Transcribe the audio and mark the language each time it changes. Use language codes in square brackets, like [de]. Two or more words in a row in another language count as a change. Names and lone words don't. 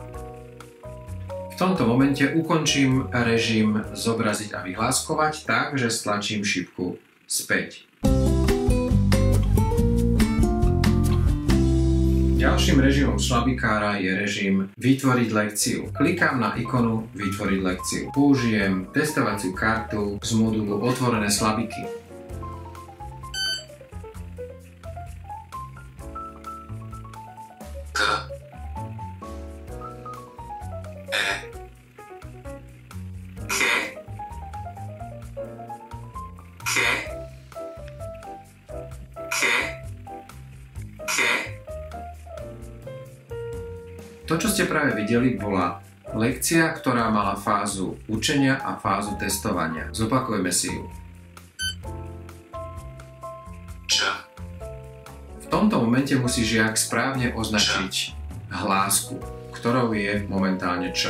[sk] V tomto momente ukončím režim zobraziť a vyhláskovať tak, že stlačím šipku späť. Ďalším režimom slabikára je režim vytvoriť lekciu. Klikám na ikonu vytvoriť lekciu. Použijem testovaciu kartu z modulu otvorené slabiky. K. E. Ke. Ke. Ke. Ke. To, čo ste práve videli, bola lekcia, ktorá mala fázu učenia a fázu testovania. Zopakujeme si ju. Č. V tomto momente musí žiak správne označiť hlásku, ktorou je momentálne Č.